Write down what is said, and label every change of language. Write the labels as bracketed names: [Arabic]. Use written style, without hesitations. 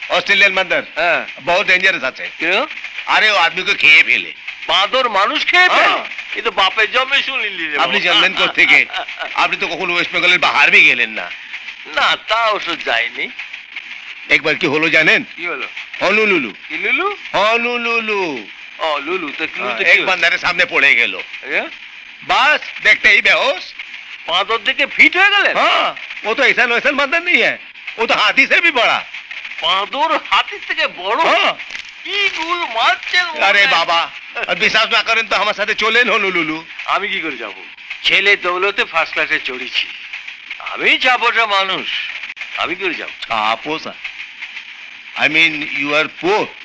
[Hindi] Australian बंदर बहुत dangerous [Bangla] আছে। [Hindi] क्यों? [Bangla] আরে ও আদমি [Hindi] को [Bangla] খেয়ে ফেলে। বাঁদর মানুষ খেয়ে ফেলে? এ তো বাপের জন্মে শুনলি রে। আপনি জানলেন কোথা থেকে? আপনি তো কখনো ওয়েস্ট বেঙ্গলের বাহার भी গেলেন না। না, তা অবশ্য যাইনি। একবার কি হলো জানেন? কি হলো? হনুলুলু। কি লুলু? হনুলুলু। ও লুলু তো কি? এক বান্দরের সামনে পড়ে গেল, [Hindi] बस देखते ही बेहोश। [Bangla] বাঁদর দেখে ফিট হয়ে গেলেন? [Hindi] हाँ, वो तो ऐसा वैसा बंदर नहीं है, वो तो हाथी से भी बड़ा। [Bangla] বাঁদর হাতির থেকে বড়? কি গুল মারছেন? আরে বাবা, বিশ্বাস না করেন তো আমার সাথে চলেন হনুলুলু। আমি কি করে যাব? ছেলে দৌলতে ফার্স্ট ক্লাসে চড়েছি, আমি চাপোসা মানুষ, আমি কি করে যাব? চাপোসা? [English] I mean you are poor.